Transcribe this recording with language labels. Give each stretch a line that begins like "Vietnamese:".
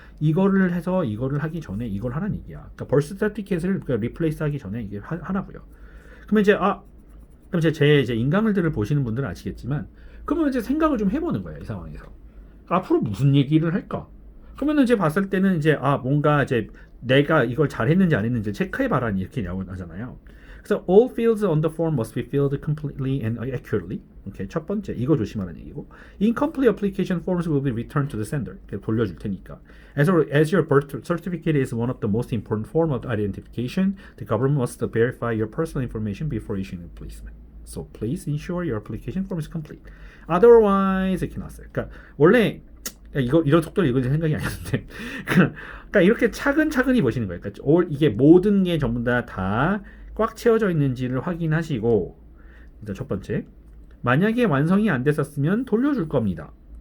Korean: 이거를 해서 이거를 하기 전에 이걸 하란 얘기야. 그러니까 birth certificate를 그러니까 replace 하기 전에 이게 하라고요. 그러면 이제 그럼 제 인강글들을 보시는 분들은 아시겠지만 그러면 이제 생각을 좀 해보는 거예요. 이 상황에서. 앞으로 무슨 얘기를 할까? 그러면은 이제 봤을 때는 이제 뭔가 이제 내가 이걸 잘했는지 안 했는지 체크해봐라 이렇게 나오잖아요.
English: 그래서 all fields on the form must be filled completely and accurately.
Korean: 오케이, 첫 번째 이거 조심하라는 얘기고
English: incomplete application forms will be returned to the sender.
Korean: 돌려줄 테니까.
English: As your birth certificate is one of the most important form of identification, the government must verify your personal information before issuing replacement. So please ensure your application form is complete.
Korean: Otherwise 이렇게 나왔어요. 그러니까 원래 이런 속도로 읽을 생각이 아니었는데 그러니까 이렇게 차근차근히 보시는 거예요. 그러니까 이게 모든 게 전부 다 꽉 채워져 있는지를 확인하시고 일단 첫 번째 만약에 완성이 안 됐었으면 돌려줄 겁니다.